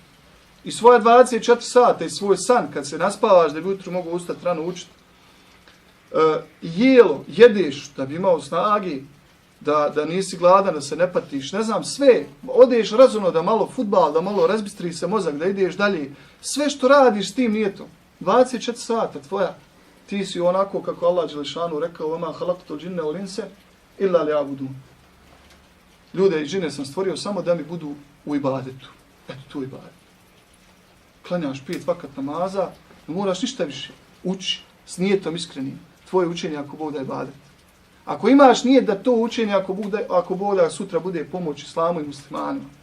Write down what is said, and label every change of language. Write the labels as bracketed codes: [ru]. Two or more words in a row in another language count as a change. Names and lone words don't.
[bs] I svoje 24 sata i svoj san, kad se naspavaš da bi ujutro mogu ustati rano učiti, jelo, jedeš da bi imao snage, da nisi gladan, da se ne patiš, ne znam, sve, odeš razumno da malo fudbal, da malo razbistri se mozak, da ideš dalje, sve što radiš s tim nijetom, 24 sata tvoja, ti si onako kako Allah Đelešanu rekao, [ar] وَمَا خَلَقْتُ الْجِنَّ وَالْإِنسَ إِلَّا لِيَعْبُدُونَ. [bs] Ljude i džine sam stvorio samo da mi budu u ibadetu. Eto, tu ibadet. Klanjaš 5 vakat namaza, ne moraš ništa više. Uči, s nijetom iskrenim. Tvoje učenje ako Bog da ibadet. Ako imaš nijet da to učenje ako Bog da sutra bude pomoć islamu i muslimanima.